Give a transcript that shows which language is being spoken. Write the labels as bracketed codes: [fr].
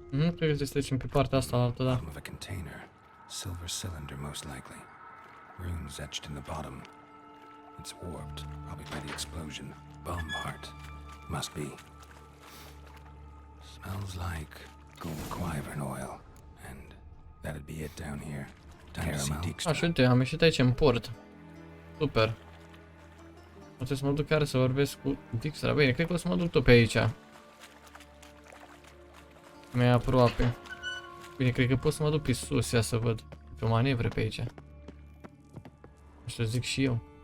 [ro] Cred că trebuie să trecem pe partea asta altă, da. [en] Of a container. Silver cylinder, most likely. Runes etched in the bottom. It's warped, probably by the explosion. Bomb part. Must be. Smells like gold quivern oil. And that'd be it down here. Time to see Dijkstra. [ro] Așa, uite, am ieșit aici în port. Super. Poate să mă duc chiar să vorbesc cu Dijkstra. Bine, cred că o să mă duc tot pe aici. Mai aproape. Bine, cred că pot să mă duc pe sus, ia să văd. Pe o manevră pe aici. Așa zic și eu.